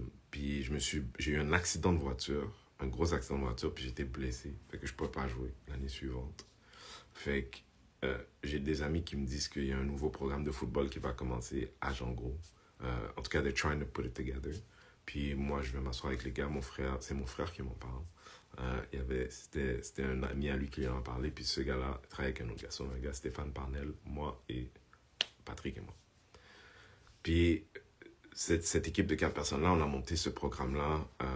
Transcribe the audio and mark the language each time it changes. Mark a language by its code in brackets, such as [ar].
[fr] Puis j'ai eu un accident de voiture, un gros accident de voiture, puis j'étais blessé. Fait que je ne pouvais pas jouer l'année suivante. Fait que j'ai des amis qui me disent qu'il y a un nouveau programme de football qui va commencer à Jean Groux. En tout cas, [en] they're trying to put it together. [fr] Puis moi, je vais m'asseoir avec les gars. C'est mon frère qui m'en parle. C'était un ami à lui qui lui en a parlé. Puis ce gars-là travaille avec un autre garçon, un gars, Stéphane Parnell, moi et Patrick et moi. Puis cette équipe de 4 personnes-là, on a monté ce programme-là.